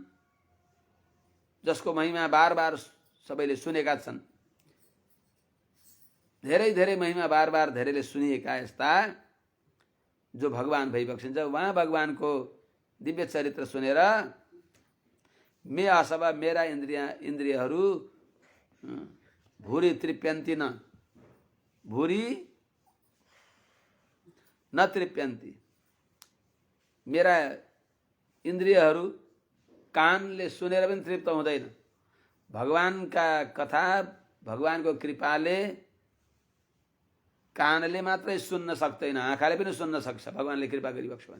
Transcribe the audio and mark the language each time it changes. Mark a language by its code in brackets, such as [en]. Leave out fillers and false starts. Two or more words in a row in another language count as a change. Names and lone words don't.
[ne] जसको महिमा बार बार सबैले सुनेका छन्, धेरै धेरै महिमा बार बार धेरैले सुनिएका यस्ता जो भगवान भइबक्सिन्छ, उहाँ भगवानको दिव्य चरित्र सुनेर मे असभा, मेरा इन्द्रियहरू [sa] भूरि तृप्यन्ति न, भूरि न तृप्यन्ति, [ne] मेरा इन्द्रियहरू कानले सुनेर पनि तृप्त हुँदैन। भगवानका कथा, भगवानको कृपाले कानले मात्रै सुन्न सक्दैन, आँखाले पनि सुन्न सक्छ भगवानले कृपा गरिबक्छ भने।